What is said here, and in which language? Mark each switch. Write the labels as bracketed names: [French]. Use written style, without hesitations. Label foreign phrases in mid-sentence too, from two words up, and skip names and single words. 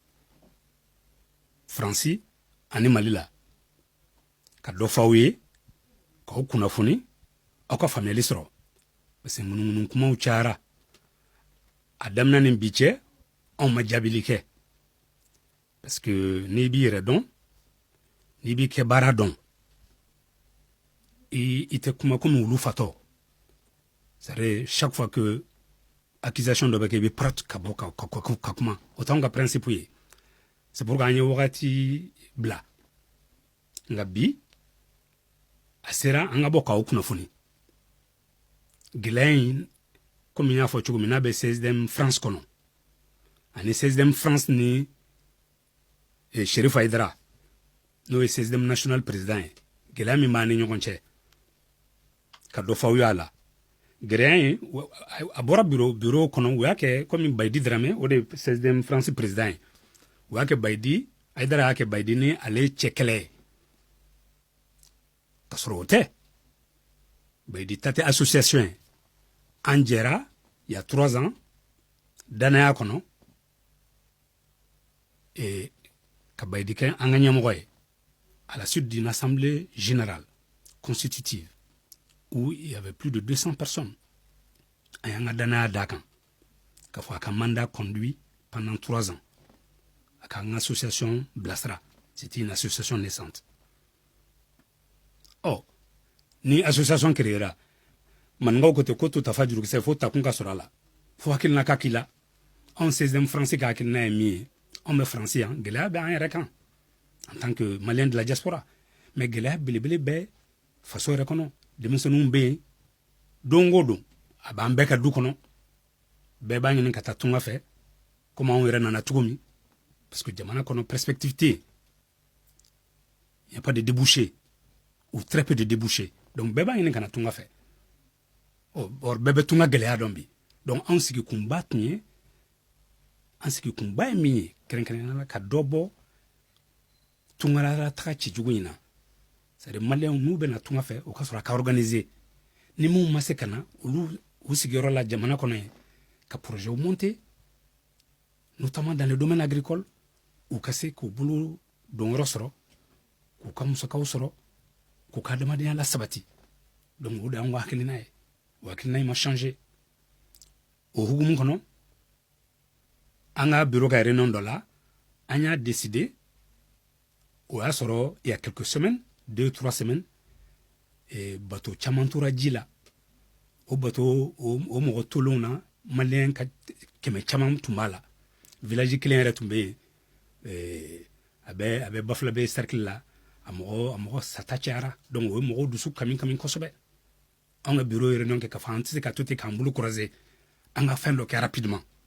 [Bambara] Faransi ani Mali la ka dɔ f'aw ye k'aw kunnafoni aw ka faamuyali sɔrɔ [French] parce que [Bambara] ŋunuŋunu kumaw cayara a daminɛ ni bi cɛ anw ma jaabili kɛ [French] parce que [Bambara] n'i b'i yɛrɛ dɔn n'i b'i kɛ baara dɔn i tɛ kuma komi olu fatɔ [French] c'est-à-dire chaque fois que accusation [Bambara] dɔ bɛ kɛ i bɛ prête ka bɔ ka kuma o t'anw ka principe ye c'est [French] pour que [Bambara] an ye wagati bila nka bi a sera an ka bɔ k'aw kunnafoni gɛlɛya in komi n y'a fɔ cogo min n'a bɛ 16e France kɔnɔ ani 16e France ni Sheriff Haidara n'o ye 16e national président ye gɛlɛya min b'an ni ɲɔgɔn cɛ ka dɔ f'aw ye a la gɛlɛya in a bɔra bureau kɔnɔ u y'a kɛ komi Bayidi Dramé o de ye 16e France président ye u y'a kɛ Bayidi Haidara y'a kɛ Bayidi ni ale cɛ kɛlɛ ye ka sɔrɔ o tɛ Bayidi ta tɛ association ye an jɛra [French] il y a 3 ans [Bambara] danaya kɔnɔ ka Bayidi kɛ an ka ɲɛmɔgɔ ye [French] à la suite d'une assemblée générale constitutive où il y avait plus de 200 personnes [Bambara] a y'an ka danaya d'a kan k'a fɔ a ka [French] mandat conduit pendant 3 ans [Bambara] a k'an ka association bilasira [French] c'était une association naissante [Bambara] ni [French] association créera [Bambara] maninkaw ko ten ko to tafa jurukisɛ fo takun ka sɔrɔ a la fo hakilina ka k'i la anw 16e France ka hakilina ye min ye anw bɛ France yan gɛlɛya bɛ an yɛrɛ kan [French] en tant que malien de la diaspora [Bambara] mais gɛlɛya belebele bɛ faso yɛrɛ kɔnɔ denmisɛnninw bɛ yen don o don a b'an bɛɛ ka du kɔnɔ bɛɛ b'a ɲini ka taa tunga fɛ komi anw yɛrɛ nana cogo min [French] parce que [Bambara] jamana kɔnɔ perspective tɛ yen [French] il n'y a pas de débouché ou très peu de débouchés [Bambara] donc bɛɛ b'a ɲini ka na tunga fɛ bɛɛ bɛ tunga gɛlɛya dɔn bi donc anw sigikunba tun ye an sigikunba ye min ye kɛrɛnkɛrɛnnenya la ka dɔ bɔ tungalala taga cijugu in na c'est-à-dire maliyɛnw n'u bɛna tunga fɛ o ka sɔrɔ a ka organiser ni mun ma se ka na olu u sigiyɔrɔ la jamana kɔnɔ ye ka [French] projet monter notamment dans le domaine agricole [Bambara] u ka se k'u bolo donyɔrɔ sɔrɔ k'u ka musakaw sɔrɔ k'u ka adamadenya la sabati donc o de y'an ka hakilina ye o hakilina in ma changer o hukumu kɔnɔ an ka bureau ka réunion dɔ la an y'a décider o y'a sɔrɔ [French] il y a quelques semaines 2-3 semaines bateau [Bambara] caman tora ji la o bateau o mɔgɔ tolenw na maliyɛn ka kɛmɛ caman tun b'a la village kelen yɛrɛ tun bɛ yen a bɛ Bafulabe cercle la a mɔgɔ sata cayara donc o ye mɔgɔw dusu kami kosɛbɛ an ka [French] bureau réunion [Bambara] kɛ k'a fɔ an tɛ se ka to ten k'an bolo croiser an ka fɛn dɔ kɛ rapidement